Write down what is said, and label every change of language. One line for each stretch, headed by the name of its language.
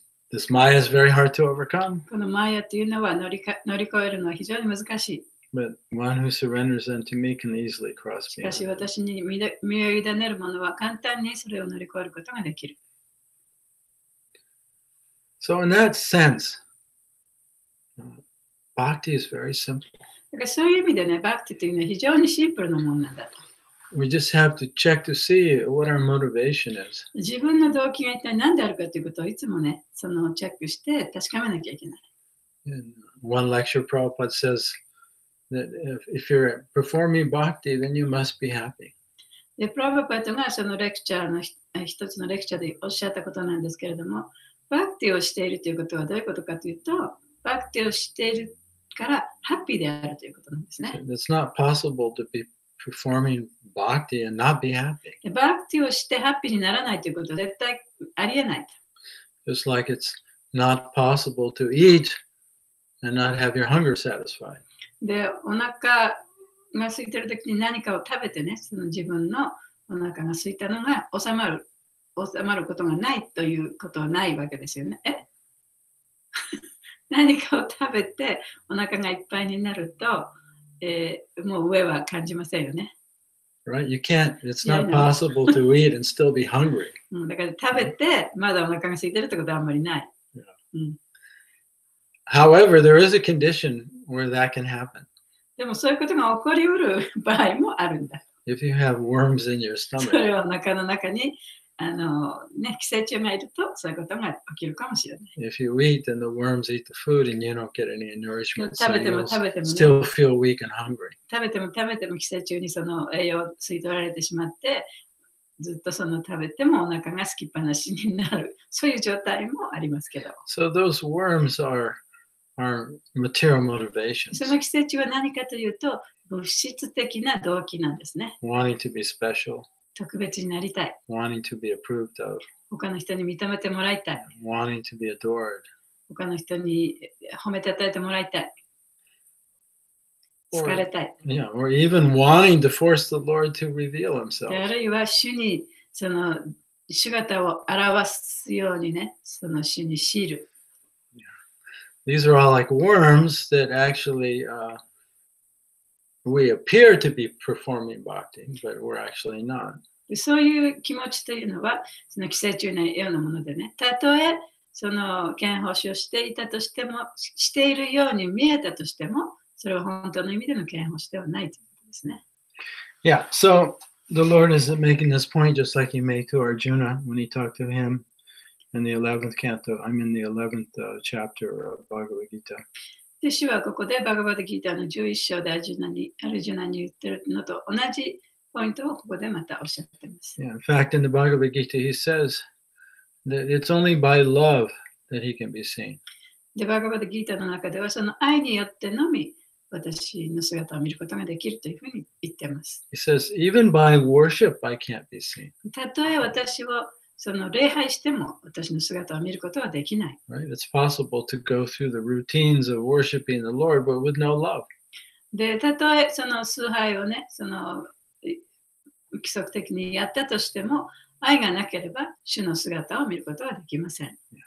English: This maya is very hard to overcome.
Japanese: このマヤというのは乗り越えるのは非常に難しい。
English: But one who surrenders unto me can easily cross
Japanese: しかし
English: beyond.
Japanese: 私に身を委ねる者は簡単にそれを乗り越えることができる。
English: So in that sense, bhakti is very simple.
Japanese: だからそういう意味でね、バクティというのは非常にシンプルなものなんだと。
English: We just have to check to see what our motivation is.
Japanese: 自分の動機が一体何であるかということをいつもね、そのチェックして確かめなきゃいけない。
English: In one lecture, Prabhupada says that if you're performing bhakti, then you must be happy.
Japanese: で、プラブパートがそのレクチャーの一つのレクチャーでおっしゃったことなんですけれども、バクティをしているということはどういうことかというと、バクティをしているからハッピーであるということなんですね。
English: It's not possible to be performing bhakti and not be happy.
Japanese: でバクティをしてハッピーにならないということは絶対ありえない。
English: Just like it's not possible to eat and not have your hunger satisfied.
Japanese: で、お腹が空いてるときに何かを食べてね、その自分のお腹が空いたのが収まることがないということはないわけですよね。何かを食べてお腹がいっぱいになると、もう上は感じませんよね。
English: Right? You can't, it's not possible to eat and still be hungry.
Japanese: だから食べてまだお腹が空いてるってことはあんまりない。
English: However, there is a condition where that can happen.
Japanese: でもそういうことが起こりうる場合もあるんだ。
English: If you have worms in your
Japanese: そ
English: stomach,
Japanese: れはお腹の中に寄生虫がいるとそういうことが起きるかもしれない。
English: if you eat and the worms eat the food and you don't get any nourishment, so
Japanese: 食べても
English: you'll
Japanese: 食べてもね、
English: still feel weak and hungry.
Japanese: 食べても寄生虫にその栄養を吸い取られてしまってずっとその食べてもお腹が空きっぱなしになるそういう状態もありますけど、
English: So those worms are material motivations,
Japanese: その寄生虫は何かというと物質的な動機なんですね。
English: wanting to be special,
Japanese: 特別になりたい、
English: wanting to be approved of,
Japanese: 他の人に認めてもらいたい、
English: wanting to be adored,
Japanese: 他の人に褒めたたえてもらいたい、好かれたい。
English: or even wanting to force the Lord to reveal
Japanese: で
English: himself.
Japanese: あるいは主にその姿を表すようにね、その主に強いる。
English: These are all like worms that actually we appear to be performing bhakti, but we're actually not.
Japanese: でそういう気持ちというのは、その寄生虫のようなものでね、たとえその献奉仕をしていたとしても、しているように見えたとしても、それは本当の意味での献奉仕ではないということですね。
English: Yeah, so the Lord is making this point just like he made to Arjuna when he talked to him in the 11th canto. I'm in the 11th chapter of Bhagavad Gita.
Japanese: で、主はここでバガバッドギーターの11章でアルジュナに言ってるのと同じポイントをここでまたおっしゃっています。
English: Yeah, in fact, in the Bhagavad Gita, he says that it's only by love that he can be seen.
Japanese: で、バガバッドギーターの中ではその愛によってのみ私の姿を見ることができるというふうに言っています。
English: He says, even by worship, I can't be seen.
Japanese: たとえ私をその礼拝しても私の姿を見ることはできない。
English: Right? It's possible to go through the routines of worshiping the Lord, but with no love.
Japanese: で、たとえその崇拝をね、その規則的にやったとしても、愛がなければ主の姿を見ることはできません。